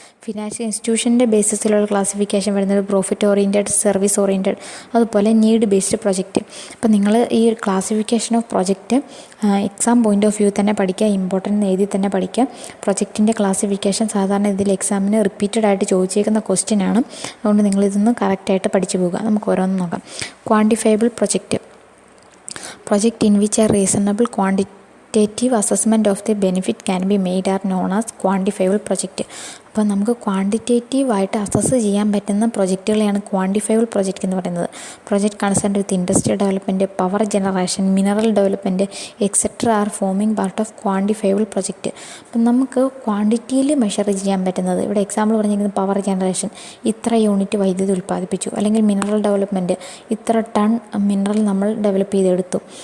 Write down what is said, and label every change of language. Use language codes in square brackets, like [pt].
[ml] Financial ഇൻസ്റ്റിറ്റ്യൂഷൻ്റെ ബേസിസിലുള്ള classification വരുന്നത് profit oriented, service oriented, അതുപോലെ need based project. അപ്പോൾ നിങ്ങൾ ഈ classification of project exam point of view തന്നെ പഠിക്കുക, ഇമ്പോർട്ടൻ്റ് എഴുതി തന്നെ പഠിക്കുക. പ്രൊജക്റ്റിൻ്റെ ക്ലാസിഫിക്കേഷൻ സാധാരണ ഇതിൽ എക്സാമിന് റിപ്പീറ്റഡ് ആയിട്ട് ചോദിച്ചേക്കുന്ന ക്വസ്റ്റ്യൻ ആണ്. അതുകൊണ്ട് നിങ്ങളിതൊന്ന് കറക്റ്റായിട്ട് പഠിച്ചു പോകുക. നമുക്ക് ഓരോന്ന് നോക്കാം. [en] Quantifiable project, project in which a reasonable quantitative assessment of the benefit can be made are known as quantifiable project. [ml] അപ്പോൾ നമുക്ക് ക്വാണ്ടിറ്റേറ്റീവായിട്ട് അസസ് ചെയ്യാൻ പറ്റുന്ന പ്രൊജക്റ്റുകളെയാണ് ക്വാണ്ടിഫയബിൾ പ്രൊജക്റ്റ് എന്ന് പറയുന്നത്. [en] Project concern with industrial development, power generation, mineral development etcetera are forming part of quantifiable project. [ml] അപ്പം നമുക്ക് ക്വാണ്ടിറ്റിയിൽ measure ചെയ്യാൻ പറ്റുന്നത്, ഇവിടെ എക്സാമ്പിൾ പറഞ്ഞിരിക്കുന്നത് പവർ ജനറേഷൻ ഇത്ര യൂണിറ്റ് വൈദ്യുതി ഉൽപ്പാദിപ്പിച്ചു, അല്ലെങ്കിൽ മിനറൽ ഡെവലപ്മെൻറ്റ് ഇത്ര ടൺ മിനറൽ നമ്മൾ ഡെവലപ്പ് ചെയ്തെടുത്തു.